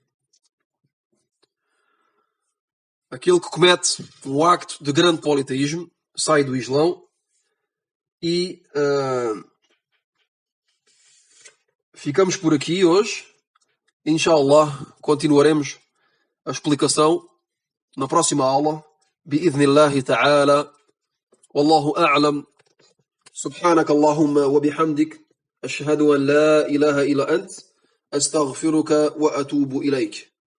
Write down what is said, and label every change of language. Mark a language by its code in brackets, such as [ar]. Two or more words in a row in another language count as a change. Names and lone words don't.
[pt] Aquele que comete um acto de grande politeísmo sai do Islão. E ficamos por aqui hoje. Inshallah, continuaremos a explicação na próxima aula. [ar] بإذن الله تعالى. والله أعلم. سبحانك اللهم وبحمدك أشهد أن لا إله إلا أنت أستغفرك وأتوب إليك